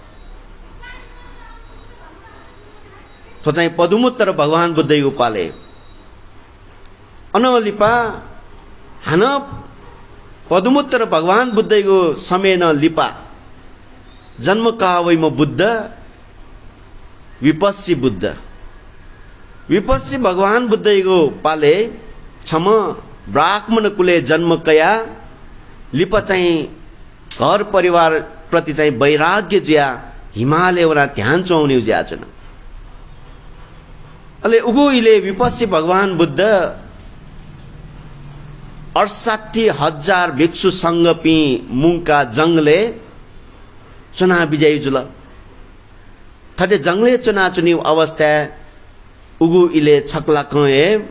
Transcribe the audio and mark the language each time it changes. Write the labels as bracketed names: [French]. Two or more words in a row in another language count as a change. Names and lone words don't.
[Newari] तो चाहिँ पदुमुत्तर भगवान बुद्धैगो पाले अनलिपा हान पदुमुत्तर भगवान बुद्धैगो समेन लिपा जन्म कावैम बुद्ध विपस्सी बुद्ध विपस्सी भगवान बुद्धैगो पाले छम ब्राह्मण कुले जन्म कया लिप चाहिँ घर परिवार प्रति चाहिँ वैराग्य ज्या हिमालय वरा ध्यान चौनि ज्याचन अले उगु इले विपस्सी भगवान बुद्ध 68,000 भिक्षु संघ पी मुंका जंगले चुना विजयी जुल थटे जंगले चुना चुनी अवस्था उगु इले छकला कए